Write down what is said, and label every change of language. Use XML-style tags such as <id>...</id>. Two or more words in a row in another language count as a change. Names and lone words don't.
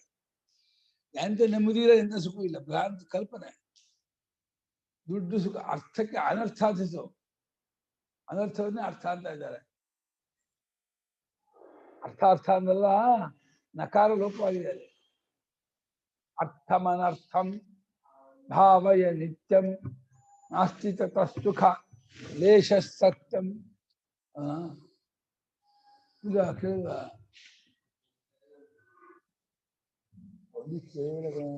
<kn>ಎಂತ ನೆಮ್ಮದಿ ಇಲ್ಲ, ಎಂತ ಸುಖ ಇಲ್ಲ, ಭ್ರಾಂತಿ ಕಲ್ಪನೆ. ದುಡ್ಡು ಸುಖ ಅರ್ಥಕ್ಕೆ ಅನರ್ಥ ಆದಿತು, ಅನರ್ಥವನ್ನೇ ಅರ್ಥ ಅಂತ ಇದ್ದಾರೆ. ಅರ್ಥ ಅಂದಲ್ಲ, ನಕಾರ ಲೋಪವಾಗಿದೆ.</kn> <sa>ಅರ್ಥಮನರ್ಥಂ ಭಾವಯ ನಿತ್ಯಂ ನಾಸ್ತಿ ತತ ಸುಖ ಲೇಷ ಸತ್ಯಂ.</sa> <kn>ಈಗ ಕೇಳಿದ ಒಂದು ಕೇಳಿದ</kn>